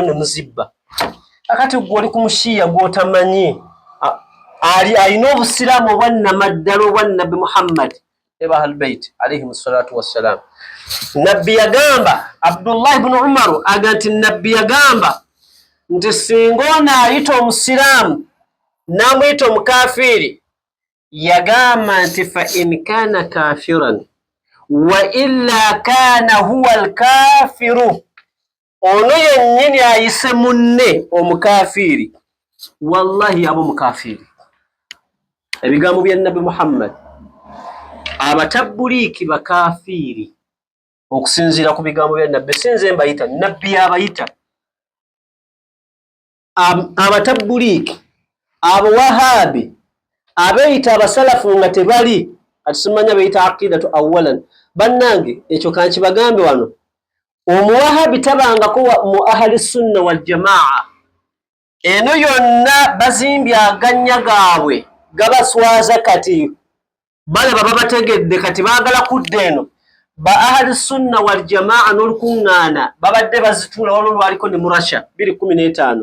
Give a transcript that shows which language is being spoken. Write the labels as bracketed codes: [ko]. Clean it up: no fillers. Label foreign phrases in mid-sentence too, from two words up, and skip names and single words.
[lg] ne muzibba akati gwe oli ku mushiya gw'otamanyi alina obusiraamu obwannamaddala obwa Nabbi Muhammad eba Ahlulbayt alayhim [ar] الصلاة والسلام [lg] nabbi yagamba Abdullah ibn Umar aga nti nabbi yagamba nti singa onaayita omusiraamu n'amuyita omukafiiri yagamba nti [ar] فإن كان كافرا وإلا كان هو الكافر [lg] ono yennyini ayise munne omukafiiri wallahi aba omukafiiri ebigambo bya Nabbi Muhammad abatabbuliiki bakafiiri okusinziira ku bigambo bya nabbi sinze mbayita nabbi abayita abatabbuliiki abawahabi abeeyita abasalafu nga tebali atusimanya beeyita [ar] العقيدة أولا [lg] bannange ekyo kankibagambe wano omuwahabi tabangako mu [ar] أهل السنة والجماعة [lg] eno yonna bazimbye aganya gaabwe gabaswaza kati balaba babategedde kati baagala kudda eno. Ba [ar] أهل السنة والجماعة [lg] n'olukuŋŋaana babadde bazitula olwo lwaliko ne mu Russia 2015